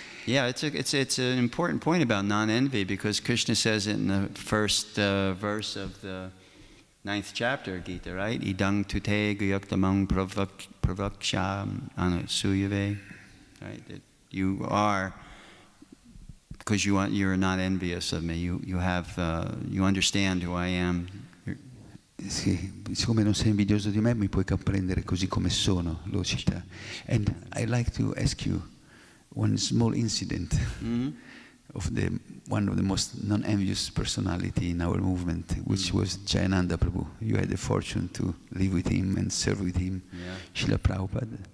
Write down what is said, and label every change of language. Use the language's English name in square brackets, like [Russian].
[English] Yeah, it's an important point about non-envy, because Krishna says it in the first verse of the 9th chapter of Gita, right? [Sanskrit] Idang tute guyaktamang pravaksham anasuyave, right? [English] That you are, because you're not envious of me. You understand who I am. [Italian] Sì, siccome non sei invidioso di me, mi puoi comprendere così come sono, lo cita. [English] And I'd like to ask you one small incident of one of the most non-envious personality in our movement, which was Jayananda Prabhu. You had the fortune to live with him and serve with him, Srila Prabhupada.